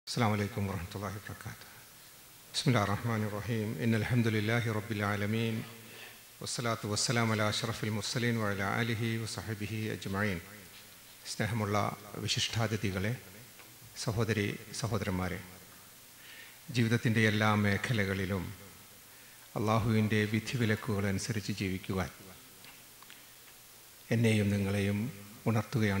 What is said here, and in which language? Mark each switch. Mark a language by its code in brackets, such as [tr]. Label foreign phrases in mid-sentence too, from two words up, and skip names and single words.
[ar] السلام عليكم ورحمة الله وبركاته. بسم الله الرحمن الرحيم. إن الحمد لله رب العالمين والصلاة والسلام على أشرف المرسلين وعلى آله وصحبه أجمعين. [ml] സ്നേഹമുള്ള വിശിഷ്ടാതിഥികളെ, സഹോദരി സഹോദരന്മാരെ, ജീവിതത്തിൻ്റെ എല്ലാ മേഖലകളിലും അള്ളാഹുവിൻ്റെ വിധിവിലക്കുകൾ അനുസരിച്ച് ജീവിക്കുവാൻ എന്നെയും നിങ്ങളെയും ഉണർത്തുകയാണ്.